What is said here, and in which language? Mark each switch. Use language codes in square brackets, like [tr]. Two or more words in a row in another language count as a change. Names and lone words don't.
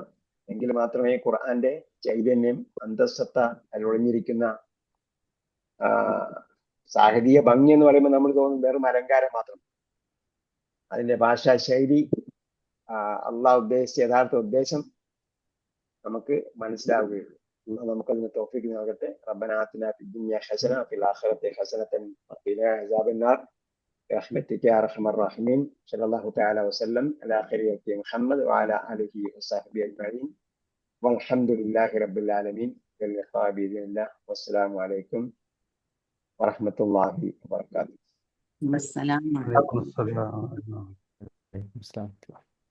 [ml] എങ്കിൽ മാത്രമേ ഖുർആന്റെ ചൈതന്യം, അന്തസ്സത്ത, അതിലൊളിഞ്ഞിരിക്കുന്ന സാഹിതീയ ഭംഗി എന്ന് പറയുമ്പോൾ നമ്മൾ തോന്നും വെറും അലങ്കാരം മാത്രം. അതിന്റെ ഭാഷാ ശൈലി, അള്ളാഹ് ഉദ്ദേശിച്ച യഥാർത്ഥ ഉദ്ദേശം നമുക്ക് മനസ്സിലാവുകയുള്ളൂ. നമുക്കതിന് തൗഫീഖ് നൽകട്ടെ. [ar] ربنا آتنا في الدنيا حسنة وفي الآخرة حسنة وقنا عذاب النار برحمتك يا ارحم الراحمين. صلى الله تعالى وسلم على خير خلقه محمد وعلى اله وصحبه اجمعين والحمد لله رب العالمين. واللقاء باذن الله. والسلام عليكم ورحمه الله وبركاته. السلام عليكم. وعليكم السلام. Islam.